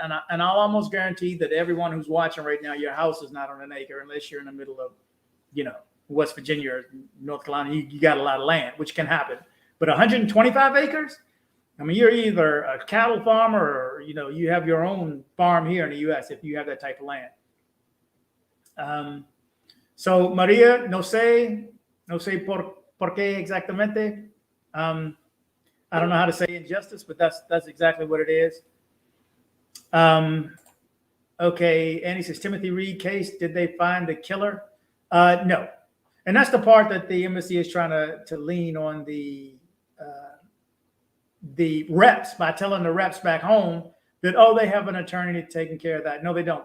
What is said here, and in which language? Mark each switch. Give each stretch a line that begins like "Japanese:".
English: And I'll almost guarantee that everyone who's watching right now, your house is not on an acre unless you're in the middle of, West Virginia or North Carolina. You got a lot of land, which can happen. But 125 acres? I mean, you're either a cattle farmer or, you have your own farm here in the U.S. if you have that type of land.
Spanish: So, Maria, no sé por qué exactamente.
English: I don't know how to say injustice, but that's exactly what it is. Okay, Annie says, Timothy Reed case, did they find the killer? No. And that's the part that the embassy is trying to lean on the reps by telling the reps back home that, they have an attorney taking care of that. No, they don't.